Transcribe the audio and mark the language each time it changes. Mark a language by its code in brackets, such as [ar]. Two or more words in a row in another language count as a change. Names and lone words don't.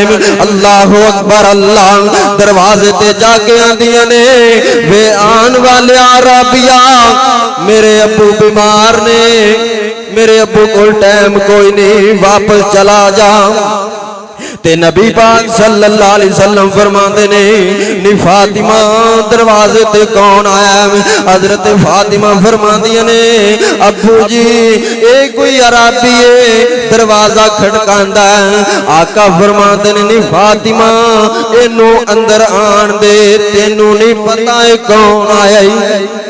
[ar] الله أكبر الله. [pa] دروازے تے جا کے آندیاں نے، وے آن والے عربیا میرے ابو بیمار نے، میرے ابو کول ٹائم کوئی نہیں، واپس چلا جا. تے نبی پاک [ar] صلى الله عليه وسلم [pa] فرماتے نے نی فاطمہ دروازے تے کون آیا? حضرت فاطمہ فرماندیاں نے ابو جی یہ کوئی اعرابی ہے دروازہ کھڑکاندا ہے. آقا فرماتے نے نی فاطمہ اینوں اندر آن دے، تینوں نہیں پتہ ہے کون آیا ہی.